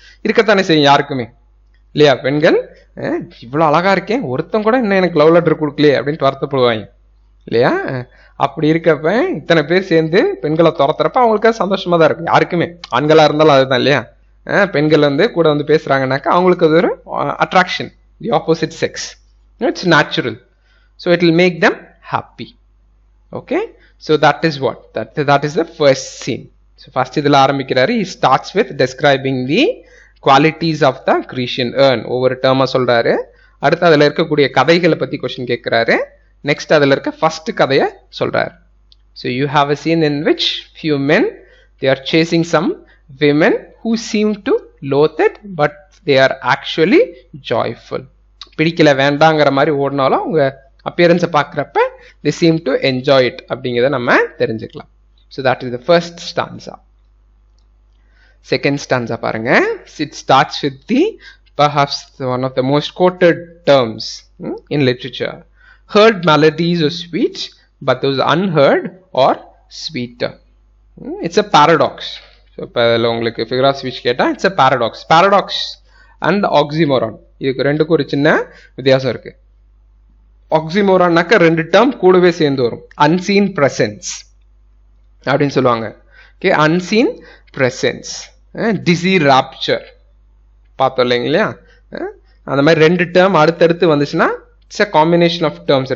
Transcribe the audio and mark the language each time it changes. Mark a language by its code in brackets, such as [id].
[ta] இருக்கத்தானே செய்யும் யாருக்குமே இல்லையா? பெண்கள் இவ்வளோ அழகா இருக்கேன், ஒருத்தன் கூட இன்னும் எனக்கு லவ் லெட்டர் கொடுக்கலையே அப்படின்ட்டு வருத்தப்படுவாங்க இல்லையா? அப்படி இருக்கப்ப இத்தனை பேர் சேர்ந்து பெண்களை துரத்துறப்ப அவங்களுக்கு சந்தோஷமா தான் இருக்கும். யாருக்குமே, ஆண்களா இருந்தாலும் அதுதான் இல்லையா? பெண்கள் வந்து கூட வந்து பேசுறாங்கன்னாக்கா அவங்களுக்கு அது ஒரு attraction, [en] The opposite sex. It's natural. So it will make them happy. Okay, so that is what that is the first scene. So first [ta] idhula ஆரம்பிக்கிறாரு. [en] he starts with describing the qualities of the Grecian urn. [ta] ஒவ்வொரு டேர்மா சொல்றாரு. அடுத்து அதுல இருக்கக்கூடிய கதைகளை பத்தி question கேட்கிறாரு. Next அதுல இருக்க ஃபர்ஸ்ட் கதையை சொல்றாரு. [en] so you have a scene in which few men, they are chasing some women who seem to loathe it but they are actually joyful. [ta] பிடிக்கல வேண்டாங்கிற மாதிரி ஓடினாலும் அவங்க appearance பார்க்குறப்ப [en] they seem to enjoy it [ta] அப்படிங்கிறத நம்ம தெரிஞ்சுக்கலாம். [en] so that is the first stanza. second stanza பாருங்க. it starts with the perhaps one of the most quoted terms in literature. heard melodies are sweet but those unheard are sweeter. it's a paradox. so [ta] இப்போ உங்களுக்கு [en] figure of speech கேட்டா it's a paradox and oxymoron. [ta] இதுக்கு ரெண்டுக்கும் ஒரு சின்ன வித்தியாசம் இருக்கு. ஆக்சிமோரான்னாக்க ரெண்டு டேர்ம் கூடவே சேர்ந்து வரும். அன்சீன் பிரசன்ஸ் அப்படின்னு சொல்லுவாங்க. Okay, unseen presence, DC rapture பார்த்தோம் இல்லைங்களா? அந்த மாதிரி ரெண்டு டேர்ம் அடுத்தடுத்து வந்துச்சுன்னா [en] It's a combination of terms.